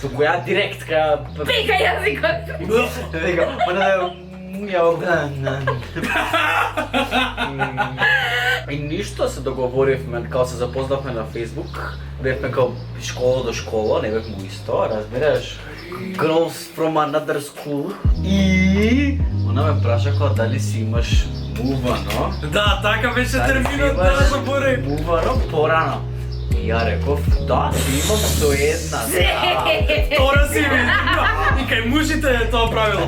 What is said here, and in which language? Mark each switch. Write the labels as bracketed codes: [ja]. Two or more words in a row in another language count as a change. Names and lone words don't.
[mk] Туку ја директ каја... Пика јазикот. Вика, она да И ништо се договоривме, као се запознавме на Facebook, бевме као школа до школа, не бевме исто, разбираш? [en] Girls from another school. [mk] И она ме праша као дали си имаш мувано. Да, така беше терминот, да заборев. Мувано порано. И ја реков, да, си имам со една. Втора си ми. И кај мужите е тоа правило.